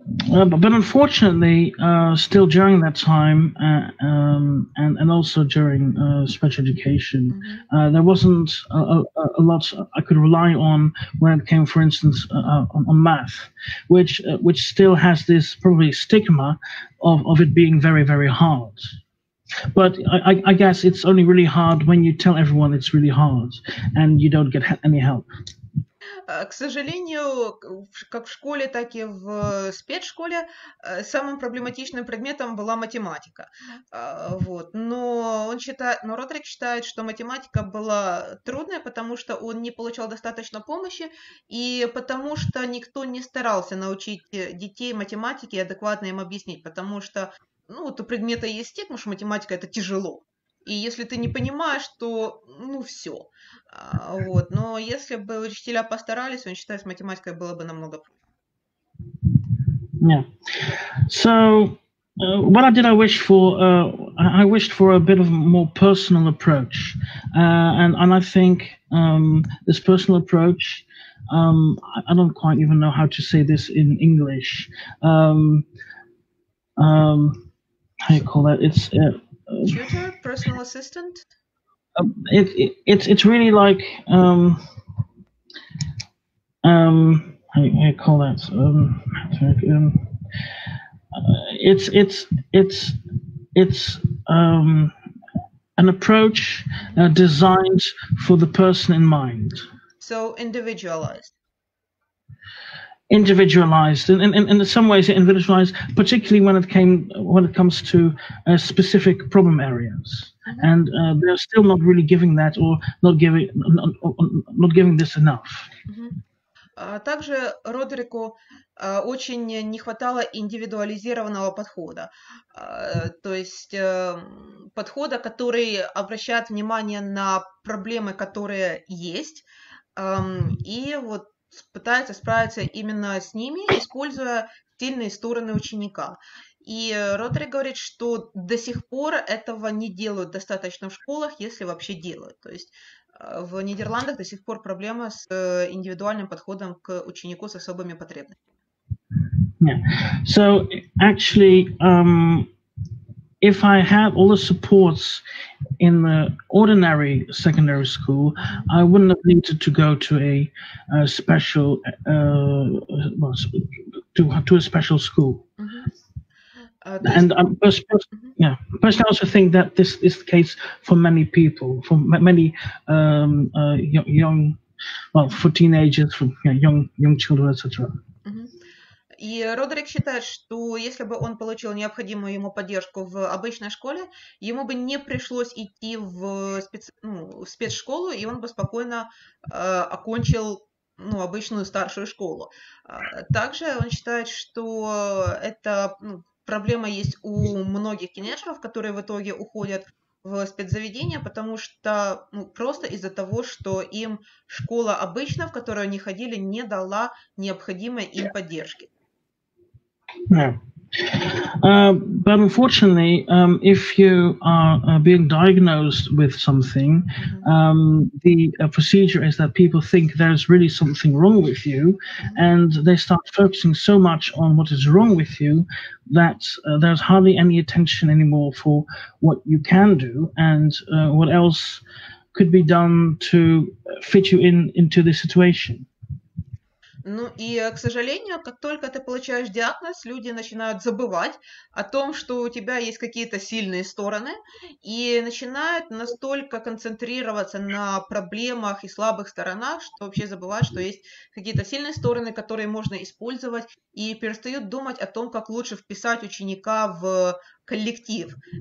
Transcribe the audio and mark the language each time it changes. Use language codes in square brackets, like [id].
[en] But unfortunately, still during that time, and also during special education, there wasn't a lot I could rely on when it came, for instance, on math, which still has this probably stigma of it being very, very hard. But I guess it's only really hard when you tell everyone it's really hard and you don't get any help. [ru] К сожалению, как в школе, так и в спецшколе самым проблематичным предметом была математика. Но Родрик считает, что математика была трудная, потому что он не получал достаточно помощи и потому что никто не старался научить детей математике и адекватно им объяснить, потому что у предмета есть стигма, что математика это тяжело. И если ты не понимаешь, то, все. Но если бы учителя постарались, он считает, с математикой было бы намного проще. [en] Yeah. So, what I did, I wished for a bit of a more personal approach. And I think this personal approach, I don't quite even know how to say this in English. How do you call that? It's... tutor, personal assistant. It's really like how do you call that? It's an approach designed for the person in mind. So individualized. Individualized, in some ways individualized, particularly when it comes to specific problem areas, and they're still not really giving that, or not giving this enough. [ru] Также Родрику очень не хватало индивидуализированного подхода, то есть подхода, который обращает внимание на проблемы, которые есть, и вот пытается справиться именно с ними, используя сильные стороны ученика. И Родрик говорит, что до сих пор этого не делают достаточно в школах, если вообще делают. То есть в Нидерландах до сих пор проблема с индивидуальным подходом к ученику с особыми потребностями. [en] Yeah. So actually, if I had all the supports in the ordinary secondary school, I wouldn't have needed to go to a special to a special school. And personally, I also think that this is the case for many people, for many young, for teenagers, for young children, etc. [ru] И Родрик считает, что если бы он получил необходимую ему поддержку в обычной школе, ему бы не пришлось идти в спецшколу, и он бы спокойно окончил обычную старшую школу. Также он считает, что эта проблема есть у многих тинейджеров, которые в итоге уходят в спецзаведения, потому что просто из-за того, что им школа обычная, в которую они ходили, не дала необходимой им поддержки. [en] Yeah. But unfortunately, if you are being diagnosed with something, the procedure is that people think there's really something wrong with you, and they start focusing so much on what is wrong with you that there's hardly any attention anymore for what you can do and what else could be done to fit you into this situation. [ru] Ну и, к сожалению, как только ты получаешь диагноз, люди начинают забывать о том, что у тебя есть какие-то сильные стороны, и начинают настолько концентрироваться на проблемах и слабых сторонах, что вообще забывают, что есть какие-то сильные стороны, которые можно использовать, и перестают думать о том, как лучше вписать ученика в коллектив.